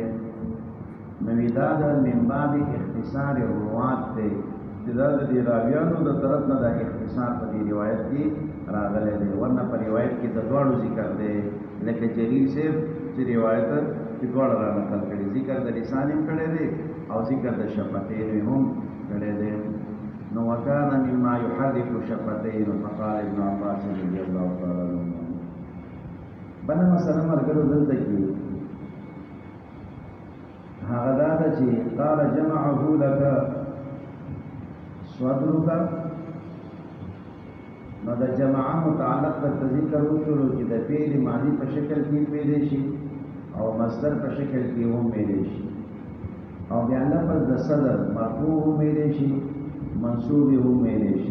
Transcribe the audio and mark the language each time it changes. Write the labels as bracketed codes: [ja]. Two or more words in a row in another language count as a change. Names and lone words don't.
[ps] نو دا د [ar] من باب اختصار الروات [ps] دی چې دا د راویانو د طرف نه د اختصار په دې روایت کې راغلی دی. ورنه په روایت کې د دواړو ذکر دی. لکه جریر صاحب چې روایت چې دواړه را نقل کړي. ذکر د لسان هم کړی دی او ذکر د شفتین هم کړی دی. [ar] نو وکانه مما يحرك شفتین فقال ابن عباس رضی الله تعالی عنہ. [ps] بل مسله مرګرو دلته کې هغه دا ده چې [ar] قال جمعه لك صدرك. [ps] نو د جماعه متعلق د ذکر وشو چې د فعل ماضی په شکل کې پیدا شي او مصدر په شکل کې هم پیدا شي او بیا لفظ د صدر مرفوع هم پیدا شي منصوب هم پیدا شي.